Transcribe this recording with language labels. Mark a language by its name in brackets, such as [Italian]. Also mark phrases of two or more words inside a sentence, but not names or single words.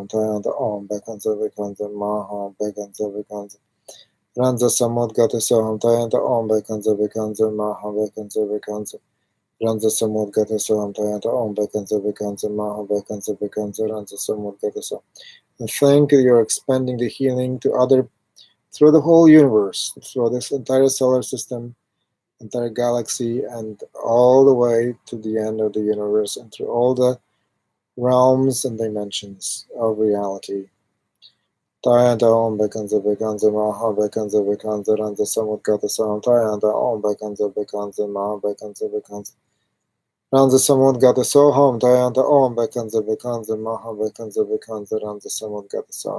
[Sanskrit] Tayanta Om Bekanza Bekanza Maha Bekanza Bekanza Ranza Samudgata Soam. Tayanta Om Bekanza Bekanza Maha Bekanza Bekanza Ranza Samudgata Soam. Tayanta Om Bekanza Bekanza Maha Bekanza Bekanza Ranza Samudgata Soam. [English] And think you're expanding the healing to other, through the whole universe, through this entire solar system, entire galaxy, and all the way to the end of the universe, and through all the realms and dimensions of reality. [Sanskrit] Tayanta Om Bekanza Bekanza Maha Bekanza Bekanza Ranza Samudgata Soam. Tayanta Om Bekanza Bekanza Maha Bekanza Bekanza Ranza Samudgata Soham. Tayanta Om Bekanza Bekanza Maha Bekanza Bekanza Ranza Samudgata Soam.